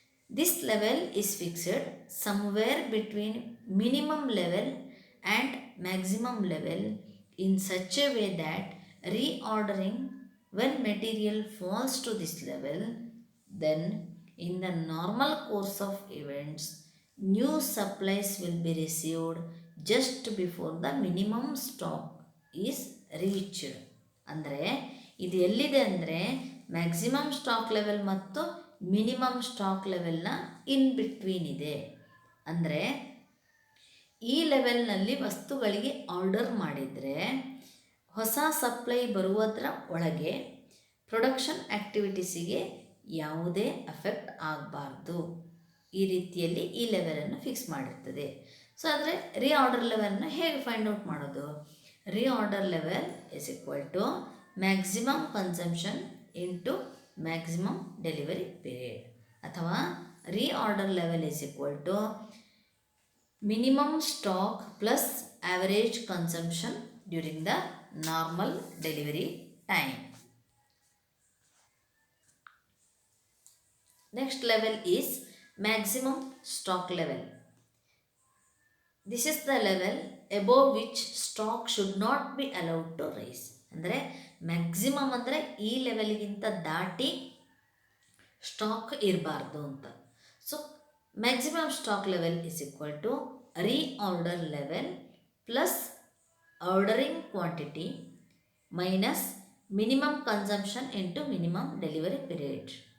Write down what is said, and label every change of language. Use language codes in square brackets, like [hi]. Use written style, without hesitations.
[en] This level is fixed somewhere between minimum level and maximum level in such a way that reordering when material falls to this level, then in the normal course of events, new supplies will be received just before the minimum stock is reached. [kn] ಅಂದರೆ ಇದು ಎಲ್ಲಿದೆ ಅಂದರೆ maximum stock level ಮತ್ತು minimum stock ಲೆವೆಲ್ನ [en] in between [kn] ಇದೆ. ಅಂದರೆ ಈ ಲೆವೆಲ್ನಲ್ಲಿ ವಸ್ತುಗಳಿಗೆ order ಮಾಡಿದರೆ ಹೊಸ ಸಪ್ಲೈ ಬರುವುದರ ಒಳಗೆ ಪ್ರೊಡಕ್ಷನ್ ಆ್ಯಕ್ಟಿವಿಟೀಸಿಗೆ ಯಾವುದೇ ಎಫೆಕ್ಟ್ ಆಗಬಾರ್ದು. ಈ ರೀತಿಯಲ್ಲಿ ಈ ಲೆವೆಲನ್ನು ಫಿಕ್ಸ್ ಮಾಡಿರ್ತದೆ. ಸೊ ಆದರೆ ರೀಆರ್ಡರ್ ಲೆವೆಲನ್ನು ಹೇಗೆ ಫೈಂಡ್ ಔಟ್ ಮಾಡೋದು? [en] reorder level is equal to maximum consumption into maximum delivery period, ಅಥವಾ reorder level is equal to minimum stock plus average consumption during the normal delivery time. Next level is maximum stock level. This is the level above which stock should not be allowed to rise. [kn] ಅಂದರೆ maximum ಅಂದರೆ ಈ ಲೆವೆಲ್ಗಿಂತ ದಾಟಿ stock ಇರಬಾರ್ದು ಅಂತ. [en] So maximum stock level is equal to reorder level plus ordering quantity minus minimum consumption into minimum delivery period.